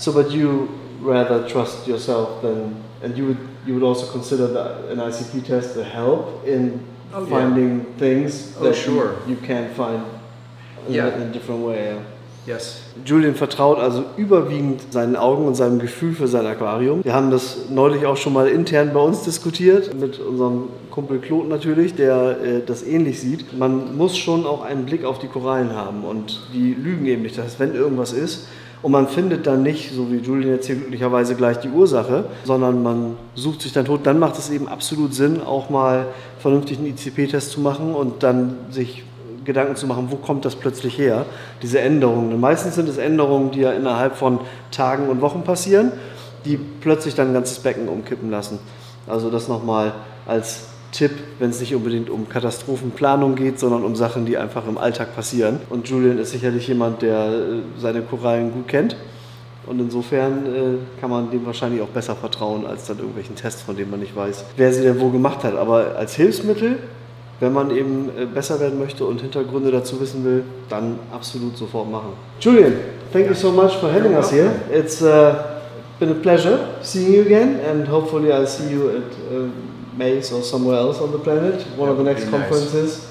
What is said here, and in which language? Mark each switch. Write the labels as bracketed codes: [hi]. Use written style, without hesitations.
[en] So, but you rather trust yourself than, and you would also consider an ICP test to help in finding things that you can't find in a different way. Yes. [de] Julian vertraut also überwiegend seinen Augen und seinem Gefühl für sein Aquarium. Wir haben das neulich auch schon mal intern bei uns diskutiert, mit unserem Kumpel Claude natürlich, der das ähnlich sieht. Man muss schon auch einen Blick auf die Korallen haben, und die lügen eben nicht. Das heißt, wenn irgendwas ist und man findet dann nicht, so wie Julian jetzt hier glücklicherweise, gleich die Ursache, sondern man sucht sich dann tot, dann macht es eben absolut Sinn, auch mal vernünftig einen ICP-Test zu machen und dann sich Gedanken zu machen, wo kommt das plötzlich her, diese Änderungen. Und meistens sind es Änderungen, die ja innerhalb von Tagen und Wochen passieren, die plötzlich dann ein ganzes Becken umkippen lassen. Also das nochmal als Tipp, wenn es nicht unbedingt um Katastrophenplanung geht, sondern um Sachen, die einfach im Alltag passieren. Und Julian ist sicherlich jemand, der seine Korallen gut kennt. Und insofern kann man dem wahrscheinlich auch besser vertrauen, als dann irgendwelchen Tests, von denen man nicht weiß, wer sie denn wo gemacht hat. Aber als Hilfsmittel, wenn man eben besser werden möchte und Hintergründe dazu wissen will, dann absolut sofort machen. [en] Julian, thank you so much for having us here. It's been a pleasure seeing you again, and hopefully I'll see you at Maze or somewhere else on the planet, one of the next conferences.